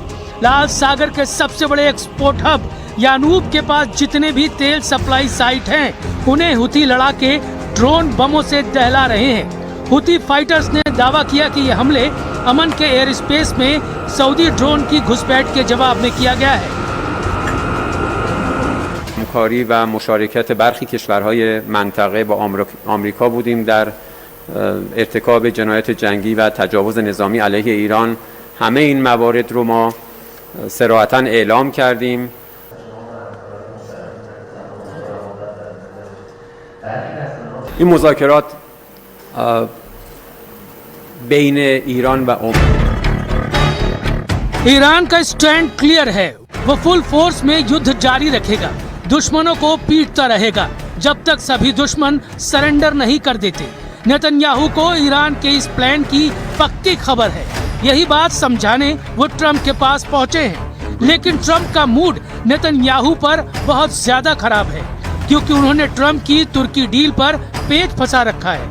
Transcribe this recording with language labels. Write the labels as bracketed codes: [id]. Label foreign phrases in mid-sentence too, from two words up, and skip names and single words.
[hi] लाल सागर के सबसे बड़े [en] export hub [hi] यानूब के पास जितने भी तेल [en] supply site [hi] हैं, उन्हें हुथी लड़ाके ड्रोन बमों से दहला रहे हैं। हुथी फाइटर्स ने दावा किया कि ये हमले अमन के [en] air space [hi] में सऊदी ड्रोन की घुसपैठ के जवाब में किया गया है। [fa] همکاری و مشارکت برخی کشورهای منطقه با آمریکا بودیم در ارتکاب جنایت جنگی و تجاوز نظامی علیه ایران. همه این موارد رو ما صراحتاً اعلام کردیم. این مذاکرات بین ایران و [hi] ईरान का [en] stand clear [hi] है, वो [en] full force [hi] में युद्ध जारी रखेगा, दुश्मनों को पीटता रहेगा जब तक सभी दुश्मन सरेंडर नहीं कर देते। नेतन्याहू को ईरान के इस प्लान की पक्की खबर है। यही बात समझाने वो ट्रंप के पास पहुंचे हैं, लेकिन ट्रंप का मूड नेतन्याहू पर बहुत ज्यादा खराब है, क्योंकि उन्होंने ट्रंप की तुर्की डील पर पेच फंसा रखा है।